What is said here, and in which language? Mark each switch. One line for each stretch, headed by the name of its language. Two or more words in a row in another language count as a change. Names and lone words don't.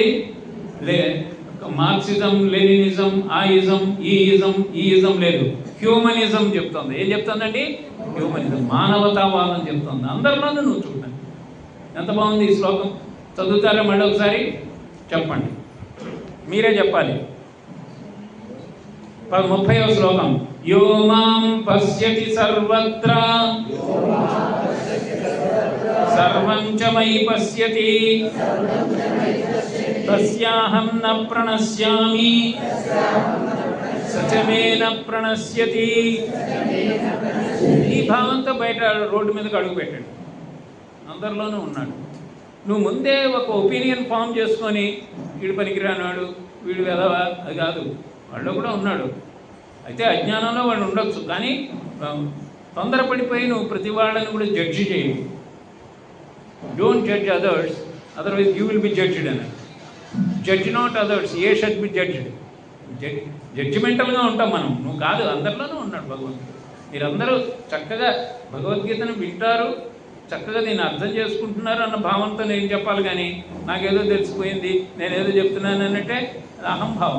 Telugu: మార్క్సిజం, లెనినిజం, ఆ ఇజం, ఈ ఇజం లేదు, హ్యూమనిజం చెప్తోంది. ఏం చెప్తోందండి? హ్యూమనిజం, మానవతావాదం చెప్తోంది. అందరిలోనూ నువ్వు చూడండి. ఎంత బాగుంది ఈ శ్లోకం. చదువుతారా మళ్ళీ ఒకసారి? చెప్పండి, మీరే చెప్పాలి. 30వ శ్లోకం.
Sanskrit: యో మాం పశ్యతి సర్వత్ర సర్వం చ మయి పశ్యతి తస్యాహం న ప్రణశ్యామి సచ మే న ప్రణశ్యతి.
Telugu: ఈ భావంతో బయట రోడ్డు మీదకి అడుగు పెట్టాడు. అందరిలోనూ ఉన్నాడు. నువ్వు ముందే ఒక
English: opinion form
Telugu: చేసుకొని వీడు పనికిరానాడు, వీడు వెదవా, అది కాదు. వాళ్ళు కూడా ఉన్నాడు. అయితే అజ్ఞానంలో వాడు ఉండొచ్చు, కానీ తొందరపడిపోయి నువ్వు ప్రతి వాళ్ళని కూడా జడ్జి చేయి.
English: Don't judge others, otherwise you will be judged అని. Judge not others, ye shall be judged.
Telugu: జడ్జిమెంటల్గా ఉంటాం మనం, నువ్వు కాదు. అందరిలోనూ ఉన్నాడు భగవంతుడు. మీరందరూ చక్కగా భగవద్గీతను వింటారు, చక్కగా నేను అర్థం చేసుకుంటున్నారు అన్న భావంతో నేను చెప్పాలి, కానీ నాకేదో తెలిసిపోయింది, నేనేదో చెప్తున్నాను అన్నట్టే అహంభావం.